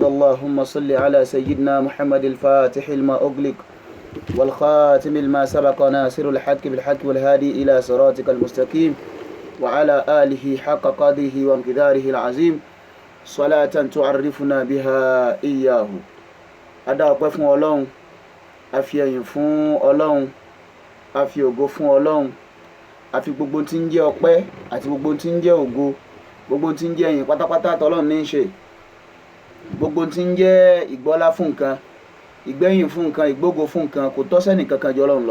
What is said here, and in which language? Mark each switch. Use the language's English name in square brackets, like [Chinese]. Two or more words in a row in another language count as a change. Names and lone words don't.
[Arabic] اللهم صل على سيدنا محمد الفاتح الما أغلق والخاتم الما سبق ناصر الحق بالحق والهادي إلى صراطك المستقيم وعلى آله حق قدره وامتداره العظيم صلاة تعرفنا بها إياه. [Yoruba] Adá ọpẹ́ fún Ọlọ́run, a fi ẹ̀yìn fún Ọlọ́run, a fi ògo fún Ọlọ́run, a fi gbogbo tí ń jẹ́ ọpẹ́ àti gbogbo tí ń jẹ́ ògo, gbogbo tí ń jẹ́ ẹ̀yìn pátápátá t'Ọlọ́run ní í ṣe, gbogbo tí ń jẹ́ ìgbọ́lá fún nǹkan, ìgbẹ́yìn fún nǹkan, ìgbógo fún nǹkan kò tọ́ sẹ́nì kankan jọ Ọlọ́run lọ.